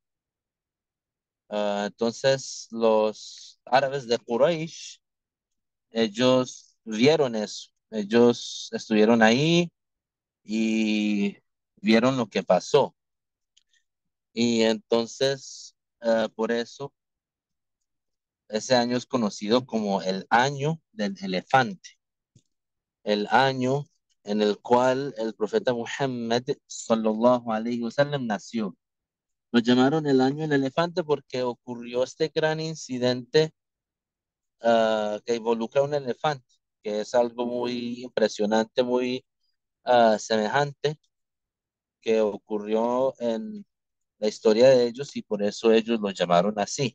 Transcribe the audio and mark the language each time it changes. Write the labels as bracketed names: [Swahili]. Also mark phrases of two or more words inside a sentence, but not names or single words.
[Spanish] Entonces los árabes de Quraysh, ellos vieron eso, ellos estuvieron ahí y vieron lo que pasó. Y entonces, por eso, ese año es conocido como el año del elefante, el año en el cual el profeta Muhammad [Arabic] صلى الله عليه وسلم [Spanish] nació. Lo llamaron el año del elefante porque ocurrió este gran incidente que involucra a un elefante, que es algo muy impresionante, muy semejante, que ocurrió en la historia de ellos y por eso ellos lo llamaron así.